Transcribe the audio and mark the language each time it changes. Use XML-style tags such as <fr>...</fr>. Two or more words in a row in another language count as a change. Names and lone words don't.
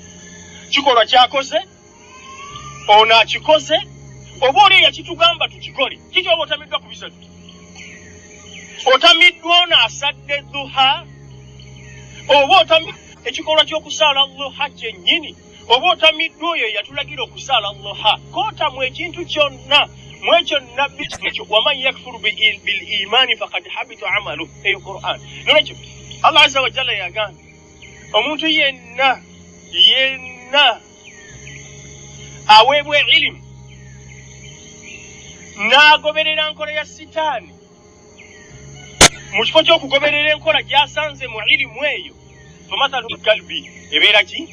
<lg>kikolwa kyakoze ono akikoze oba oli yakitugamba tukikole kiki oba otamiddwa ku bisatu otamiddwa ono asadde duha oba ekikolwa ky'okusaala duha kyennyini oba otamiddwa oyo yatulagira okusaala duha kootamu ekintu kyonna mwekyo nabbi ekyo</lg> <ar>ومن يكفر بالإيمان فقد حبط عمله</ar> <lg>eyo Qur'an nolwekyo Allah</lg> <ar>عز وجل</ar> <lg>yagamba omuntu yenna aweebwa ilimu n'agoberera nkola ya sitaani mu kifo ky'okugoberera enkola gy'asanze mu ilimu eyo</lg> <ar>فمثله كلب</ar> <lg>ebeera ki?</lg>